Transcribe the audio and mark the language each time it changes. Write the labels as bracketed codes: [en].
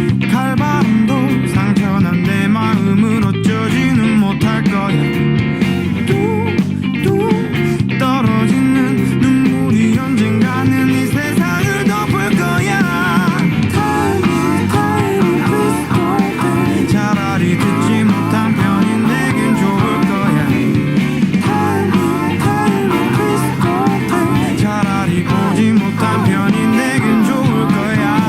[ko] 칼바람도 상처난 내 마음을 어쩌지는 못할 거야. 뚝뚝 떨어지는 눈물이 언젠가는 이 세상을 덮을 거야. [en] Tell me, tell me, please don't tell. [ko] 차라리 듣지 못한 편이 내겐 좋을 거야. [en] Tell me, tell me, please don't tell. [ko] 차라리 보지 못한 편이 내겐 좋을 거야.